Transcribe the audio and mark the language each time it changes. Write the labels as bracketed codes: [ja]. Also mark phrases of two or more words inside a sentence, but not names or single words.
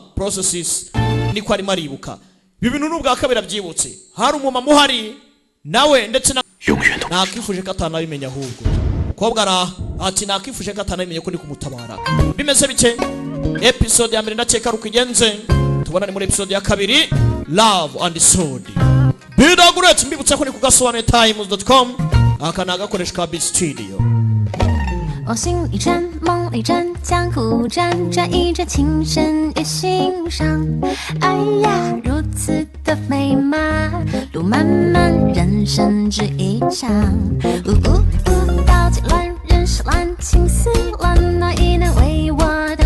[rw] processes niko arimo aribuka ibi bintu n'ubwa kabiri byibutse hari umumama uhari nawe ndetse nakifuje ko atanabimenya ahubwo kobwa ara ati nakifuje ko atanabimenya ko ndi kumutabara bimeze bike episode ya mbere ndakeka rukigenze tubonane muri episode ya kabiri Love and Sword Daguret mbibutsa ko ni ku gasobanuyetimes.com aka ni agakoresho ka B Studio [zh] 我心一阵梦一阵江湖战转移着情深与心伤哎呀如此的美满路漫漫人生只一场刀剑乱人是乱情丝乱哪一能为我